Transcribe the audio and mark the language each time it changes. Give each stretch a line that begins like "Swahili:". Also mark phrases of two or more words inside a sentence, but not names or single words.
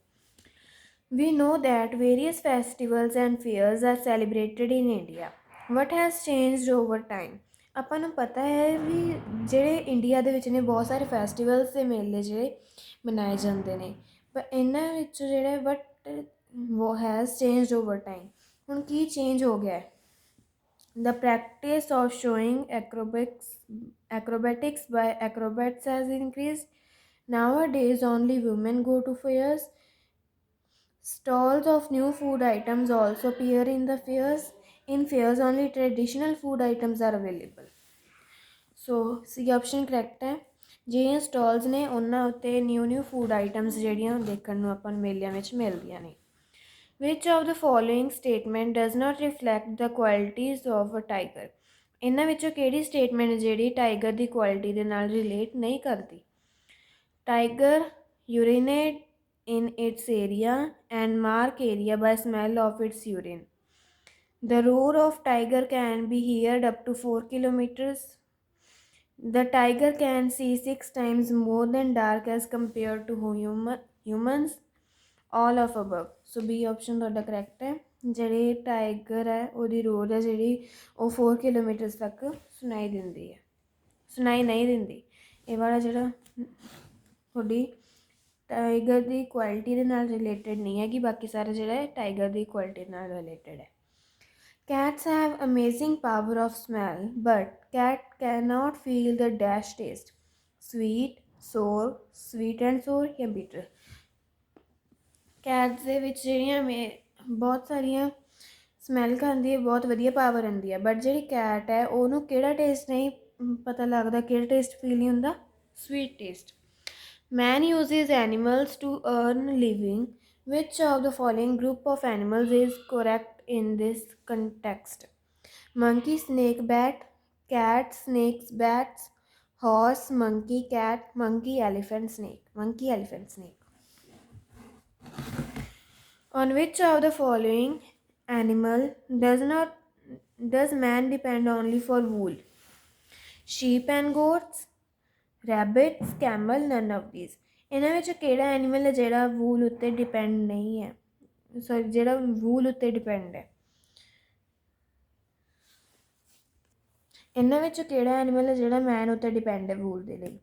English: we know that various festivals and fairs are celebrated in India, what has changed over time.
Punjabi: ਆਪਾਂ ਨੂੰ ਪਤਾ ਹੈ ਵੀ ਜਿਹੜੇ ਇੰਡੀਆ ਦੇ ਵਿੱਚ ਨੇ ਬਹੁਤ ਸਾਰੇ ਫੈਸਟੀਵਲਸ ਅਤੇ ਮੇਲੇ ਜਿਹੜੇ ਮਨਾਏ ਜਾਂਦੇ ਨੇ, ਪਰ ਇਹਨਾਂ ਵਿੱਚ ਜਿਹੜੇ
English: has changed over time,
Punjabi: ਹੁਣ ਕੀ ਚੇਂਜ ਹੋ ਗਿਆ ਹੈ?
English: The practice of showing acrobatics by acrobats has increased. Nowadays, only women go to fairs. Stalls of new food items also appear in the fairs. In fairs, only traditional food items are available. so C option correct
Punjabi: ਹੈ। ਜਿਹੜੀਆਂ ਸਟਾਲਸ ਨੇ ਉਹਨਾਂ ਉੱਤੇ
English: new food items
Punjabi: ਜਿਹੜੀਆਂ ਦੇਖਣ ਨੂੰ ਆਪਾਂ ਨੂੰ ਮੇਲਿਆਂ ਵਿੱਚ ਮਿਲਦੀਆਂ ਨੇ।
English: which of the following statement does not reflect the qualities of a tiger.
Punjabi: ਇਹਨਾਂ ਵਿੱਚੋਂ ਕਿਹੜੀ ਸਟੇਟਮੈਂਟ ਜਿਹੜੀ ਟਾਈਗਰ ਦੀ ਕੁਆਲਿਟੀ ਦੇ ਨਾਲ ਰਿਲੇਟ ਨਹੀਂ ਕਰਦੀ?
English: tiger urinate in its area and mark area by smell of its urine. The roar of tiger can be heard up to 4 kilometers. The tiger can see 6 times more than dark as compared to humans. All of above. So B option ਤੁਹਾਡਾ correct ਹੈ।
Punjabi: ਜਿਹੜੀ ਟਾਈਗਰ ਹੈ ਉਹਦੀ ਰੋਰ ਹੈ ਜਿਹੜੀ ਉਹ 4 ਕਿਲੋਮੀਟਰ ਤੱਕ ਸੁਣਾਈ ਨਹੀਂ ਦਿੰਦੀ। ਇਹ ਵਾਲਾ ਜਿਹੜਾ ਤੁਹਾਡੀ ਟਾਈਗਰ ਦੀ ਕੁਆਲਿਟੀ ਦੇ ਨਾਲ ਰਿਲੇਟਡ ਨਹੀਂ ਹੈਗੀ, ਬਾਕੀ ਸਾਰਾ ਜਿਹੜਾ ਹੈ ਟਾਈਗਰ ਦੀ ਕੁਆਲਿਟੀ ਨਾਲ ਰਿਲੇਟਡ ਹੈ।
English: Cats have amazing power of smell, but cat cannot feel the dash taste. Sweet, sour, sweet and sour ਜਾਂ bitter.
Punjabi: ਕੈਟਸ ਦੇ ਵਿੱਚ ਜਿਹੜੀਆਂ ਬਹੁਤ ਸਾਰੀਆਂ ਸਮੈਲ ਖਾਂਦੀ ਹੈ, ਬਹੁਤ ਵਧੀਆ ਪਾਵਰ ਹੁੰਦੀ ਹੈ, ਬਟ ਜਿਹੜੀ ਕੈਟ ਹੈ ਉਹਨੂੰ ਕਿਹੜਾ ਟੇਸਟ ਨਹੀਂ ਪਤਾ ਲੱਗਦਾ, ਕਿਹੜਾ ਟੇਸਟ ਫੀਲ ਨਹੀਂ ਹੁੰਦਾ?
English: sweet taste. Man uses animals to earn living. Which of the following group of animals is correct in this context? Monkey, snake, bat, cat, snakes, bats, horse, monkey, cat, monkey, elephant, snake. Monkey, elephant, snake. On which of the following animal does man depend only for wool? Sheep and goats, rabbits, camel, none of these.
Punjabi: ਇਹਨਾਂ ਵਿੱਚ ਕਿਹੜਾ ਐਨੀਮਲ ਹੈ ਜਿਹੜਾ ਵੂਲ ਉੱਤੇ ਡਿਪੈਂਡ ਨਹੀਂ ਹੈ, ਸੌਰੀ ਜਿਹੜਾ ਵੂਲ ਉੱਤੇ ਡਿਪੈਂਡ ਹੈ? ਇਹਨਾਂ ਵਿੱਚ ਕਿਹੜਾ ਐਨੀਮਲ ਹੈ ਜਿਹੜਾ ਮੈਨ ਉੱਤੇ ਡਿਪੈਂਡ ਹੈ ਵੂਲ ਦੇ ਲਈ?